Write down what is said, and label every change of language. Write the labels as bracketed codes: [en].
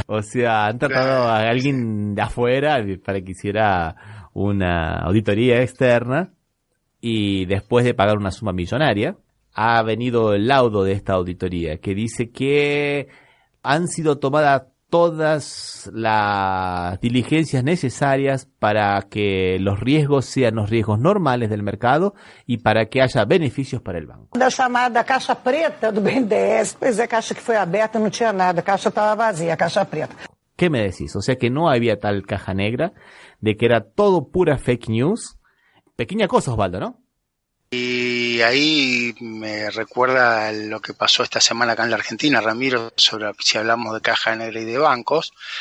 [es] O sea, han tratado a alguien de afuera para que hiciera una auditoría externa y después de pagar una suma millonaria, ha venido el laudo de esta auditoría que dice que han sido tomadas todas las diligencias necesarias para que los riesgos sean los riesgos normales del mercado y para que haya beneficios para el banco. [pt] Da chamada caixa preta do BNDES, pois é, caixa que foi aberta, não tinha nada, a caixa estava vazia, a caixa preta. [es] ¿Qué me decís? O sea que no había tal caja negra, de que era todo pura fake news. Pequeña cosa, Osvaldo, ¿no? Y ahí me recuerda lo que pasó esta semana acá en la Argentina, Ramiro, sobre si hablamos de caja negra y de bancos.